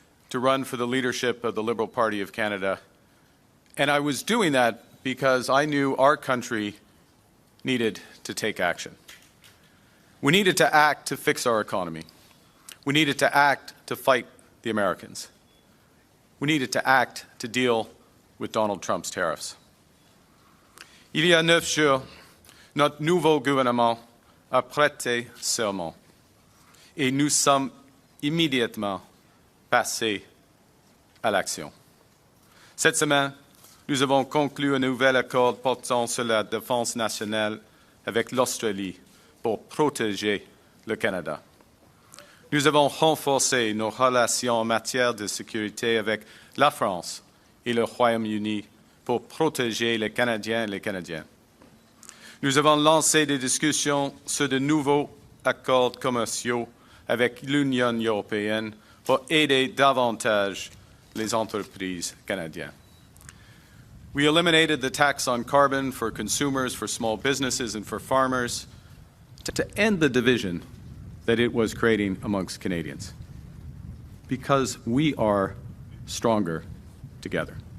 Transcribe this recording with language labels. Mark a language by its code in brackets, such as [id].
[en] to run for the leadership of the Liberal Party of Canada. And I was doing that because I knew our country needed to take action. We needed to act to fix our economy. We needed to act to fight the Americans. We needed to act to deal with Donald Trump's tariffs. [fr] Il y a 9 jours, notre nouveau gouvernement a prêté serment et nous sommes immédiatement passés à l'action. Cette semaine, nous avons conclu un nouvel accord portant sur la défense nationale avec l'Australie pour protéger le Canada. Nous avons renforcé nos relations en matière de sécurité avec la France et le Royaume-Uni pour protéger les Canadiens et les Canadiennes. Nous avons lancé des discussions sur de nouveaux accords commerciaux avec l'Union européenne pour aider davantage les entreprises canadiennes. [en] We eliminated the tax on carbon for consumers, for small businesses, and for farmers to end the division that it was creating amongst Canadians, because we are stronger together.